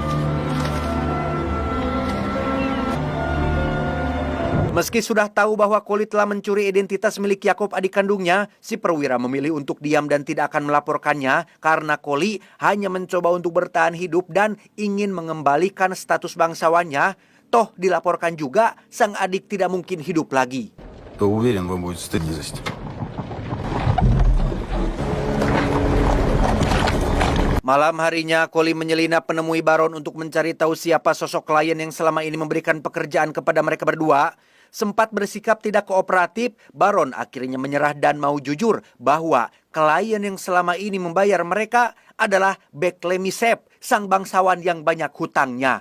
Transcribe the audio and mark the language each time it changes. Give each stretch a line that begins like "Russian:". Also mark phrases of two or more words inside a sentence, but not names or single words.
Indonesian: Meski sudah tahu bahwa Koli telah mencuri identitas milik Yakob adik kandungnya, si perwira memilih untuk diam dan tidak akan melaporkannya karena Koli hanya mencoba untuk bertahan hidup dan ingin mengembalikan status bangsawannya. Toh dilaporkan juga, sang adik tidak mungkin hidup lagi.
Russian: То уверен, вы будете стыдиться.
Indonesian: Malam harinya, Koli menyelinap menemui Baron untuk mencari tahu siapa sosok klien yang selama ini memberikan pekerjaan kepada mereka berdua. Sempat bersikap tidak kooperatif, Baron akhirnya menyerah dan mau jujur bahwa klien yang selama ini membayar mereka adalah Beklemisep, sang bangsawan yang banyak hutangnya.